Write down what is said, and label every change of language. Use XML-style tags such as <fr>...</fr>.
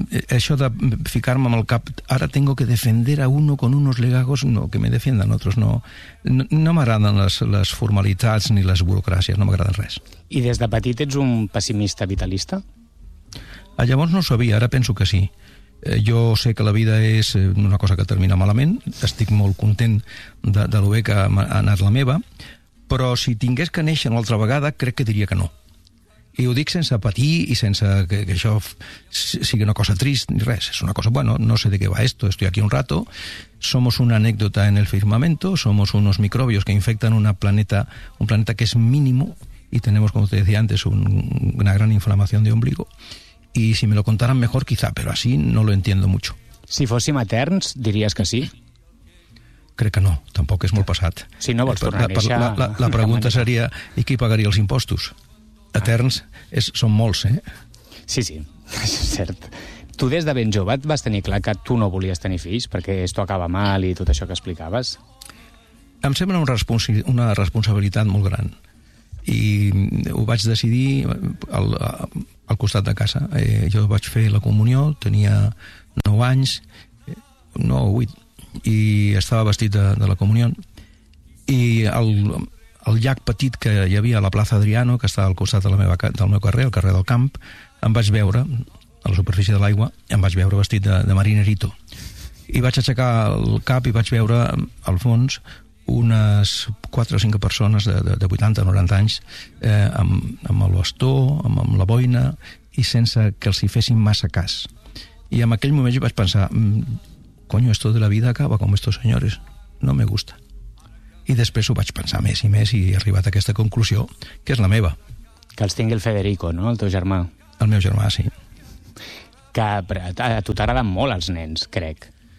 <ca>Això de ficar-me amb el cap...</ca> <es>Ara tengo que defender a uno con unos legajos... No, que me defiendan otros, no.</es> <ca>No m'agraden les formalitats ni les burocràcies, no m'agraden res. I des de petit ets un pessimista vitalista? Llavors no ho sabia, ara penso que sí. Jo sé que la vida és una cosa que termina malament. Estic molt content de lo bé que ha anat la meva... Però si tingués que néixer una altra vegada, crec que diria que no. I ho dic sense patir i sense que això sigui una cosa trist ni res. És una cosa, bueno, no sé de què va</ca> <es>esto, estoy aquí un rato. Somos una anécdota en el firmamento, somos unos microbios que infectan un planeta que es mínimo y tenemos, como te decía antes, una gran inflamación de ombligo. Y si me lo contaran mejor, quizá, pero así no lo entiendo mucho.</es> <ca>Si fóssim eterns, diries que sí. Crec que no, tampoc és molt passat. Si no vols tornar a néixer... La pregunta seria, i qui pagaria els impostos? Eterns són molts, eh? Sí, sí, és cert. Tu des de ben jove vas tenir clar que tu no volies tenir fills perquè</ca> <es>esto acaba mal</es> <ca>i tot això que explicaves? Em sembla una responsabilitat molt gran. I ho vaig decidir al costat de casa. Jo vaig fer la comunió, tenia 9 anys, 9 o 8... i estava vestit de la comunió, i el llac petit que hi havia a la plaça Adriano, que està al costat de del meu carrer, al carrer del Camp, em vaig veure a la superfície de l'aigua, em vaig veure vestit de marinerito, i vaig aixecar el cap i vaig veure al fons unes 4 o 5 persones de 80 o 90 anys amb el bastó, amb la boina, i sense que els hi fessin massa cas. I en aquell moment jo vaig pensar:</ca> <es>coño, esto de la vida acaba con estos señores. No me gusta.</es> <ca>I després ho vaig pensar més i més i he arribat a aquesta conclusió, que és la meva. Que els tingui el Federico, no?, el teu germà. El meu germà, sí. que a tu t'agraden molt els nens, crec.</ca>